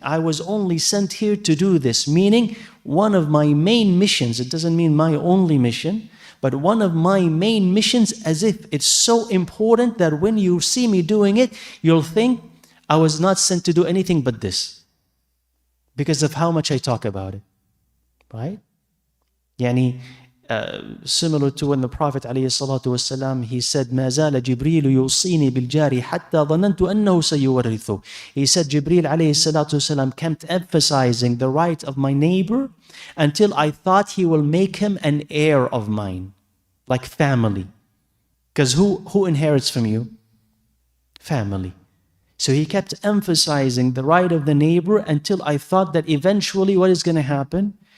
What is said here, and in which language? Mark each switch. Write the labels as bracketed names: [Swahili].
[English] I was only sent here to do this, meaning one of my main missions. It doesn't mean my only mission, but one of my main missions, as if it's so important that when you see me doing it, you'll think I was not sent to do anything but this, because of how much I talk about it, right? [Arabic] Yani, [English] similar to when the Prophet ﷺ, he said, [Arabic] مَا زَالَ جِبْرِيلُ يُوصِينِي بِالْجَارِ حَتَّى ظَنَنْتُ أَنَّهُ سَيُوَرِّثُ. [English] He said, Jibreel ﷺ kept emphasizing the right of my neighbor until I thought he will make him an heir of mine, like family. Because who inherits from you? Family. So he kept emphasizing the right of the neighbor until I thought that eventually what is going to happen?